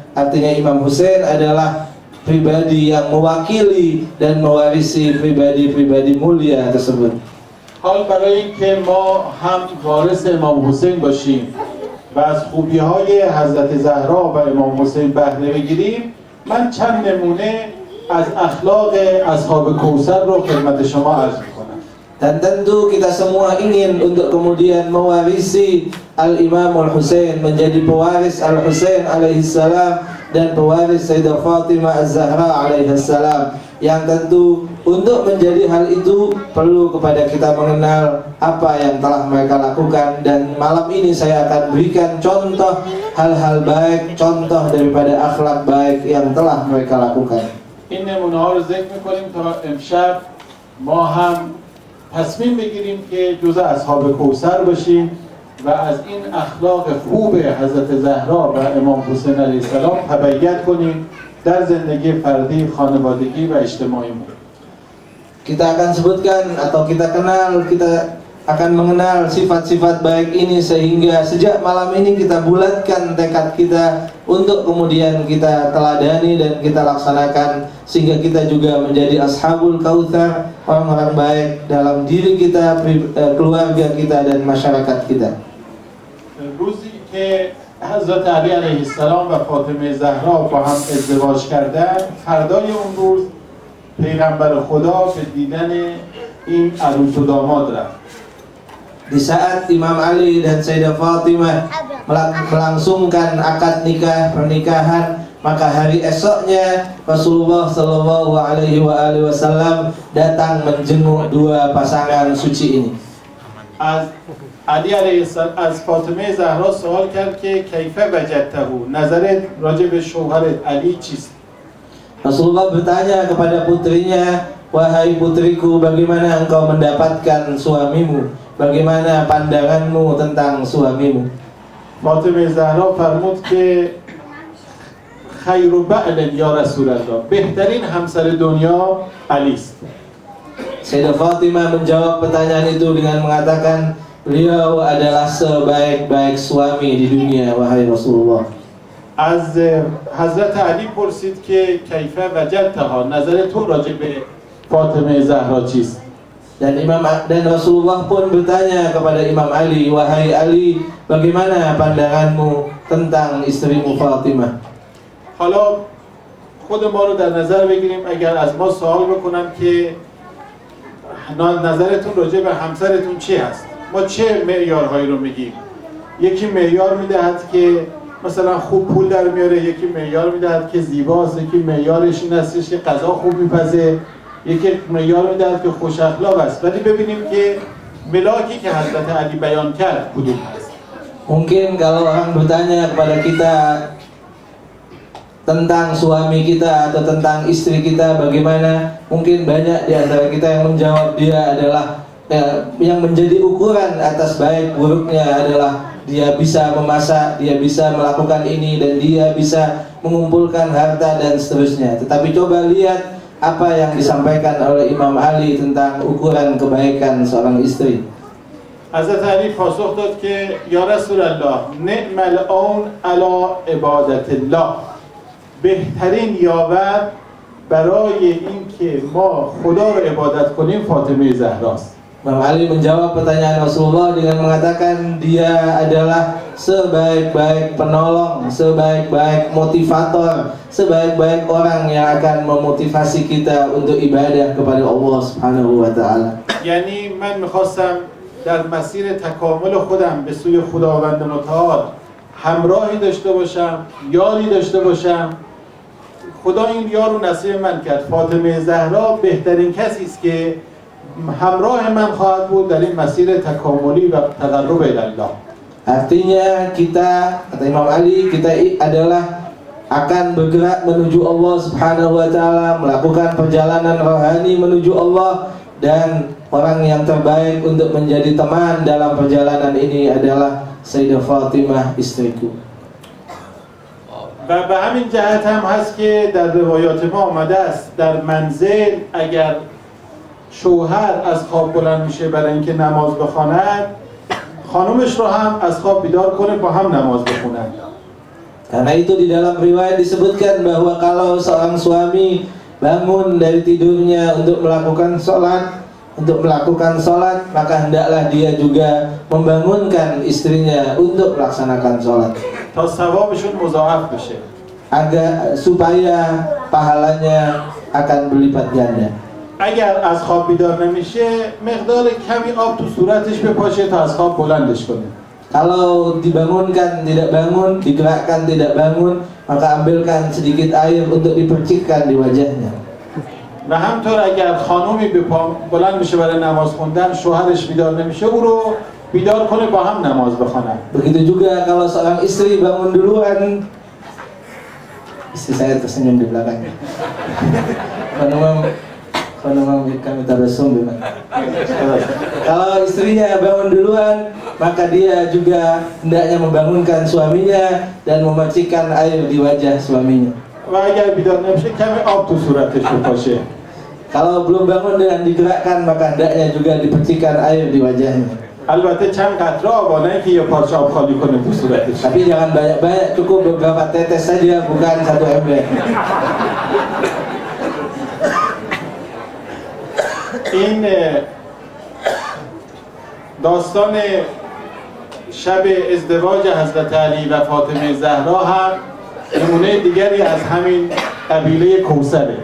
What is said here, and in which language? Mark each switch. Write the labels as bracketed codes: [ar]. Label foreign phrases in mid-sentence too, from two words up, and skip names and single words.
[id] Artinya Imam Hussein adalah pribadi yang mewakili dan mewarisi pribadi-pribadi mulia tersebut. [fa] حال برای اینکه ما هم وارث امام حسین باشیم و از خوبی های حضرت زهرا و امام حسین بهره بگیریم، من چند نمونه از اخلاق اصحاب کوثر رو خدمت شما عرض میکنم. [id] Dan tentu kita semua ingin untuk kemudian mewarisi Al-Imam Al-Husain, menjadi pewaris Al-Husain alaihissalam dan pewaris Sayyidah Fatimah Az-Zahra alaihissalam. Yang tentu untuk menjadi hal itu perlu kepada kita mengenal apa yang telah mereka lakukan, dan malam ini saya akan berikan contoh hal-hal baik, contoh daripada akhlak baik yang telah mereka lakukan. [fa] این نمونه ها رو ذکر میکنیم تا امشب ما هم تصمیم بگیریم که جزء اصحاب کوثر باشیم و از این اخلاق خوب حضرت زهرا و امام حسین [ar] علیه السلام [fa] تبعیت کنیم در زندگی فردی، خانوادگی و اجتماعیمون. [id] Kita akan sebutkan atau kita akan mengenal sifat-sifat baik ini, sehingga sejak malam ini kita bulatkan tekad kita untuk kemudian kita teladani dan kita laksanakan, sehingga kita juga menjadi Ashabul Kautsar, orang-orang baik dalam diri kita, keluarga kita dan masyarakat kita. [fa] روزی که حضرت علی [ar] علیه السلام [fa] و فاطمه زهرا با هم ازدواج کردند، فردای اون روز پیغمبر خدا به دیدن این عروس و داماد رفت. [id] Di saat Imam Ali dan Sayyidah Fatimah melangsungkan akad pernikahan, maka hari esoknya Rasulullah [ar] صلى الله عليه وسلم [id] datang menjenguk dua pasangan suci ini. [fa] علی [ar] علیه السلام [fa] از فاطمه زهرا سوال کرد که [ar] کیف وجدته، [fa] نظرت راجع به شوهرت علی چیست؟ [id] Rasulullah bertanya kepada putrinya, wahai putriku, bagaimana engkau mendapatkan suamimu? Bagaimana pandanganmu tentang suamimu? [fa] فاطمه زهرا فرمود که [ar] خیر بعل یا رسول الله، [fa] بهترین همسر دنیا علی است. [id] Sayyidah Fatimah menjawab pertanyaan itu dengan mengatakan, beliau adalah sebaik-baik suami di dunia, wahai Rasulullah. [fa] از حضرت علی پرسید که [ar] کیف وجدتها، [fa] نظر تو راجع به فاطمه زهرا چیست؟ [id] Dan Rasulullah pun bertanya kepada Imam Ali, wahai Ali, bagaimana pandanganmu tentang istrimu Fatimah? [fa] حالا خود ما رو در نظر بگیریم اگر از ما سوال بکنن که نظرتون راجع به همسرتون چی هست، ما چه معیارهایی رو میگیم؟ یکی معیار میدهد که مثلا خوب پول در میاره، یکی معیار میدهد که زیباست، یکی معیارش این هستش که غذا خوب میپزه، یکی معیار میدهد که خوش اخلاق است. ولی ببینیم که ملاکی که حضرت علی بیان کرد کدوم هست. [id] Mungkin kalau orang bertanya kepada kita tentang suami kita atau tentang istri kita bagaimana, mungkin banyak di antara kita yang menjawab dia adalah yang menjadi ukuran atas baik buruknya adalah dia bisa memasak, dia bisa melakukan ini, dan dia bisa mengumpulkan harta dan seterusnya. Tetapi coba lihat apa yang disampaikan oleh Imam Ali tentang ukuran kebaikan seorang istri. [fa] حضرت علی پاسخ داد که [ar] یا رسول الله نعم العون علی عبادت الله، [fa] بهترین یاور برای اینکه ما خدا رو عبادت کنیم فاطمه زهراست. [id] Imam Ali menjawab pertanyaan Rasulullah dengan mengatakan dia adalah sebaik-baik penolong, sebaik-baik motivator, sebaik-baik orang yang akan memotivasi kita untuk ibadah kepada Allah [ar] سبحانه وتعالى. [fa] یعنی من میخواستم در مسیر تکامل خودم به سوی خداوند متعال همراهی داشته باشم، یاری داشته باشم. خدا این یار رو نصیب من کرد. فاطمه زهرا بهترین کسی است که همراه من خواهد بود در این مسیر تکاملی و [ar] تقرب الی الله. [id] Artinya kita, kata Imam Ali, kita adalah akan bergerak menuju Allah [ar] سبحانه وتعالى, [id] melakukan perjalanan rohani menuju Allah, dan orang yang terbaik untuk menjadi teman dalam perjalanan ini adalah Sayyidah Fatimah istriku. [fa] و به همین جهت هم هست که در روایات ما آمده است در منزل اگر شوهر از خواب بلند میشه برای اینکه نماز بخواند، خانومش رو هم از خواب بیدار کنه با هم نماز بخونن. [id] Karena itu di dalam riwayat disebutkan bahwa kalau seorang suami bangun dari tidurnya untuk melakukan sholat, maka hendaklah dia juga membangunkan istrinya untuk melaksanakan sholat. Agar supaya pahalanya akan berlipat ganda. [fa] اگر از خواب بیدار نمیشه مقدار کمی آب تو صورتش بپاشه تا از خواب بلندش کنه. [id] Kalau dibangunkan tidak bangun, digerakkan tidak bangun, maka ambilkan sedikit air untuk dipercikkan di wajahnya. [fa] و همطور اگر خانومی بلند میشه برای نماز خوندن شوهرش بیدار نمیشه او رو بیدار کنه با هم نماز بخونن. [id] Begitu juga kalau seorang istri bangun duluan, istri saya tersenyum di belakangnya. Kami tabasum memang. Kalau istrinya bangun duluan, maka dia juga hendaknya membangunkan suaminya dan memercikkan air di wajah suaminya. Kalau belum bangun dengan digerakkan, maka hendaknya juga dipercikkan air di wajahnya. Tapi jangan banyak-banyak, cukup beberapa tetes saja, bukan satu ember. [fa] این داستان شب ازدواج حضرت علی و فاطمه زهرا هم نمونه دیگری از همین قبیله کوثره.